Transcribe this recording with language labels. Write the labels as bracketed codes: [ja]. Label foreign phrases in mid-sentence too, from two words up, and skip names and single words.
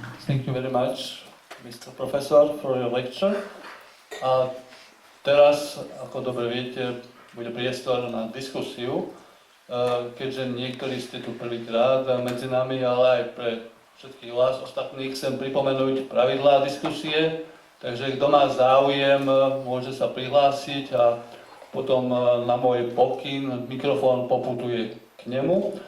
[en] Thank you very much, Mr. Professor, for your lecture. [sk] A teraz, ako dobre viete, bude priestor na diskusiu, keďže niektorí ste tu prvýkrát medzi nami, ale aj pre všetkých vás ostatných chcem pripomenúť pravidlá diskusie, takže kto má záujem, môže sa prihlásiť a potom na môj pokyn mikrofón poputuje k nemu.